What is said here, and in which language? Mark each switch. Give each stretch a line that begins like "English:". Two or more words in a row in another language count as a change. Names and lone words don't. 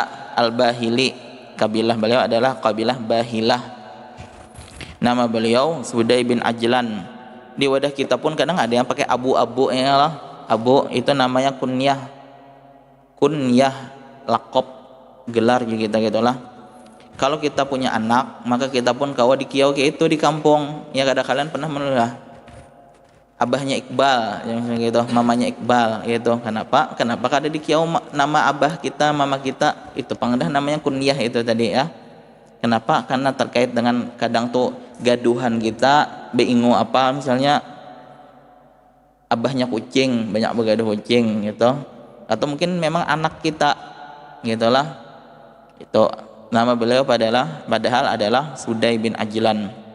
Indonesian: Al-Bahili, kabilah beliau adalah kabilah Bahilah. Nama beliau Sudai bin Ajlan.
Banjar: di wadah kita pun kadang ada yang pakai abu-abu ya lah. Abu itu namanya kunyah, lakop, gelar juga kita gitulah. Kalau kita punya anak, maka kita pun kawa di kiau kayak itu di kampung. Ya kada kalian pernah menulah abahnya Iqbal yang gitu, mamanya Iqbal gitu. Kenapa? Kenapa kada di kiau nama abah kita, mama kita itu pangdah namanya kunyah itu tadi ya. Kenapa? Karena terkait dengan kadang tuh gaduhan kita bingung apa misalnya abahnya kucing, banyak begaduh kucing gitu. Atau mungkin memang anak kita gitulah. Itu nama beliau padahal adalah Sudai bin Ajlan.